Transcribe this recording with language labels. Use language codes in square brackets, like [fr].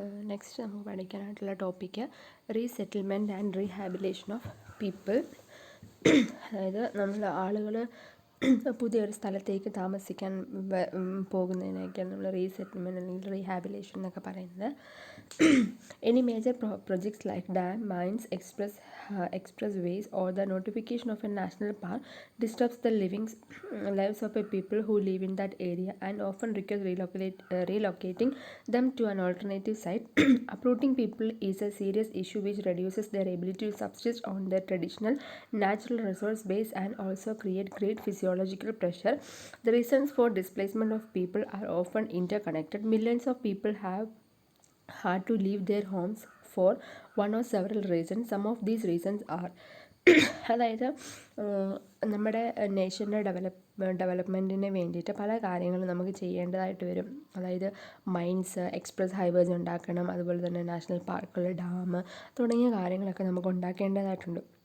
[ml] Next നമുക്ക് പഠിക്കാനായിട്ടുള്ള topic [en] Resettlement and rehabilitation of people. [ml] അതായത് നമ്മൾ ആളുകൾ പുതിയൊരു സ്ഥലത്തേക്ക് താമസിക്കാൻ പോകുന്നതിനൊക്കെയാണ് നമ്മൾ റീസെറ്റിൽമെൻറ്റ് അല്ലെങ്കിൽ റീഹാബിലേഷൻ എന്നൊക്കെ പറയുന്നത്. [en] Any major projects like dam, mines, expressways or the notification of a national park disturbs the lives of a people who live in that area and often requires relocating them to an alternative site. Uprooting people is a serious issue which reduces their ability to subsist on their traditional natural resource base and also create great physiological pressure. The reasons for displacement of people are often interconnected. Millions of people have had to leave their homes for one or several reasons. Some of these reasons are [ml] അതായത് നമ്മുടെ നേഷൻ്റെ ഡെവലപ്മെൻറ്റിന് വേണ്ടിയിട്ട് പല കാര്യങ്ങളും നമുക്ക് ചെയ്യേണ്ടതായിട്ട് വരും. അതായത് mines, express highways ഉണ്ടാക്കണം, അതുപോലെ തന്നെ നാഷണൽ പാർക്കുകൾ, ഡാം തുടങ്ങിയ കാര്യങ്ങളൊക്കെ നമുക്ക് ഉണ്ടാക്കേണ്ടതായിട്ടുണ്ട്.